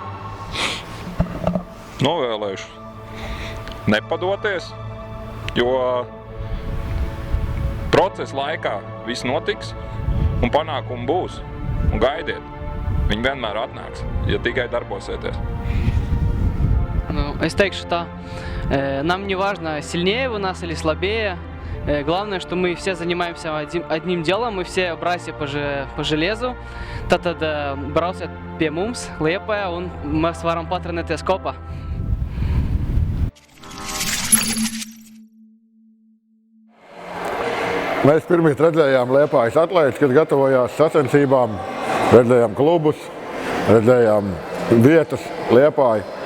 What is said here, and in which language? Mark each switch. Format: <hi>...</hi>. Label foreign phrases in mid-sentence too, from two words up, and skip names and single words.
<lv>Novēlēšu nepadoties, jo procesa laikā viss notiks un panākumi būs. Un gaidiet, viņi vienmēr atnāks, ja tikai darbosieties.</lv> <ru>Ну, я</ru> <lv>teikšu tā,</lv> <ru>нам не важно, сильнее у нас или слабее. Главное, что мы все занимаемся одним делом, мы все братья по железу.</ru> <lv>Tad brauciet pie mums, Liepājā, un mēs varam patrenēties kopā. Mēs pirmīt redzējām Liepājas atlētis, kas gatavojās sacensībām, redzējām klubus, redzējām vietas Liepāju.</lv>